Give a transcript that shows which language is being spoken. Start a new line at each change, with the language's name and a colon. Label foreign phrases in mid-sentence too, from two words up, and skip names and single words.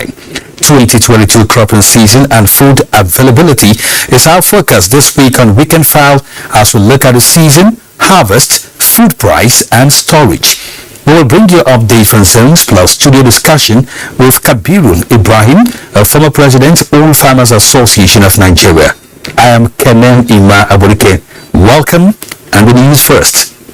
English: 2022 cropping season and food availability is our focus this week on Weekend File as we look at the season, harvest, food price, and storage. We will bring you updates on zones plus studio discussion with Kabirun Ibrahim, a former president, All Farmers Association of Nigeria. I am Kenan Ima Aburike. Welcome, and the news first.